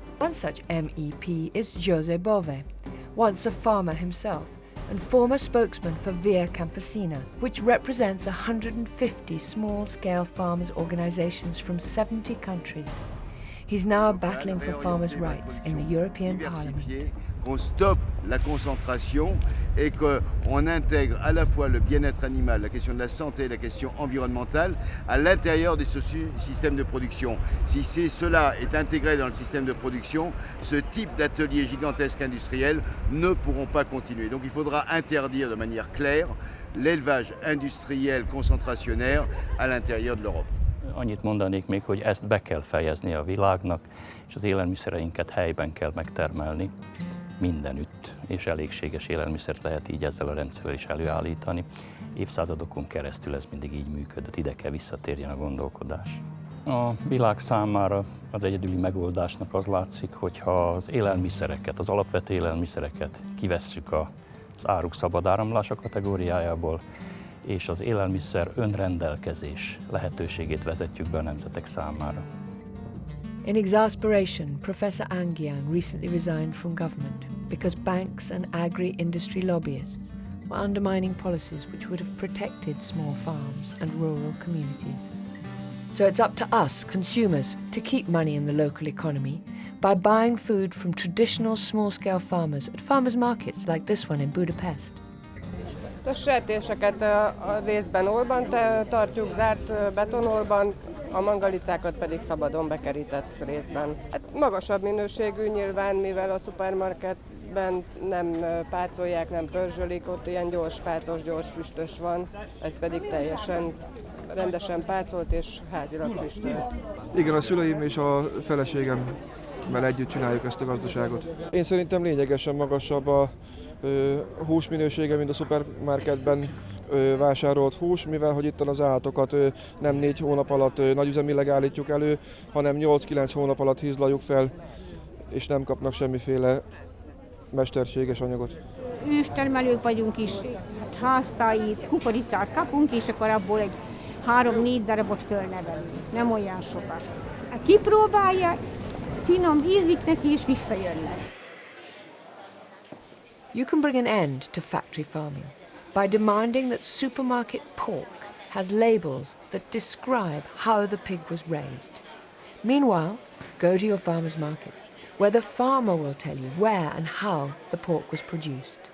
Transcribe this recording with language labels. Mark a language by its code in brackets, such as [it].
[en] One such MEP is Jose Bove, once a farmer himself and former spokesman for Via Campesina, which represents 150 small-scale farmers' organizations from 70 countries. He's now battling for farmers' rights in the European Parliament. [fr] Qu'on stoppe la concentration et qu'on intègre à la fois le bien-être animal, la question de la santé, la question environnementale à l'intérieur de ce système de production. Si cela est intégré dans le système de production, ce type d'ateliers gigantesques industriels ne pourront pas continuer. Donc il faudra interdire de manière claire l'élevage industriel concentrationnaire à l'intérieur de l'Europe. [hu] Annyit mondanék még, hogy ezt be kell fejezni a világnak, és az élelmiszereinket helyben kell megtermelni. Mindenütt, és elégséges élelmiszert lehet így ezzel a rendszerrel is előállítani. Évszázadokon keresztül ez mindig így működött, ide kell visszatérjen a gondolkodás. A világ számára az egyedüli megoldásnak az látszik, hogyha az élelmiszereket, az alapvető élelmiszereket kivesszük az áruk szabad áramlása kategóriájából, és az élelmiszer önrendelkezés lehetőségét vezetjük be a nemzetek számára. [en] In exasperation, Professor Angian recently resigned from government because banks and agri-industry lobbyists were undermining policies which would have protected small farms and rural communities. So it's up to us, consumers, to keep money in the local economy by buying food from traditional small-scale farmers at farmers' markets like this one in Budapest. [hu] A sertéseket a részben orban tartjuk, zárt betonorban, a mangalicákat pedig szabadon bekerített részben. Hát magasabb minőségű nyilván, mivel a szupermarketben nem pácolják, nem pörzsölik, ott ilyen gyors pácos, gyors füstös van, ez pedig teljesen rendesen pácolt és házilag füstölt. Igen, a szüleim és a feleségemmel együtt csináljuk ezt a gazdaságot. Én szerintem lényegesen magasabb a húsminősége, mint a szupermarketben vásárolt hús, mivel hogy itt az állatokat nem 4 hónap alatt nagyüzemileg állítjuk elő, hanem 8-9 hónap alatt hízlaljuk fel, és nem kapnak semmiféle mesterséges anyagot. Őstermelők vagyunk is, háztáji kukoricát kapunk, és akkor abból egy 3-4 darabot fölnevelünk, nem olyan sokat. Kipróbálják, finom ízik neki, és visszajönnek. [en] You can bring an end to factory farming by demanding that supermarket pork has labels that describe how the pig was raised. Meanwhile, go to your farmer's market, where the farmer will tell you where and how the pork was produced.